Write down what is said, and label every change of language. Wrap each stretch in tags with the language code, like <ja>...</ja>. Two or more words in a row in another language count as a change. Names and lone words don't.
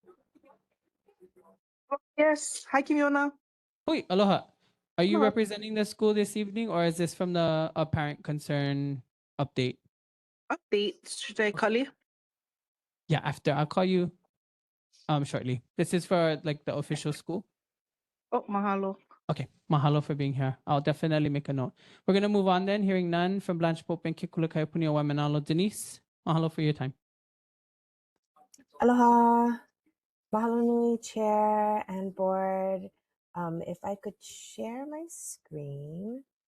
<en>Yes. Hi, Kimiona.</en> <haw>Hui, aloha.</haw> <en>Are you Aloha. representing the school this evening, or is this from the parent concern update? Update. Should I call you? Yeah, after. I'll call you shortly. This is for like the official school. Oh, mahalo. Okay, mahalo for being here. I'll definitely make a note. We're going to move on then. Hearing none from Blanche Pope and Kekula Kaiapunio Waimānalo. Denise, mahalo for your time. Aloha.</en> <haw>Mahalo nui,</haw> <en>chair and board. If I could share my screen.</en>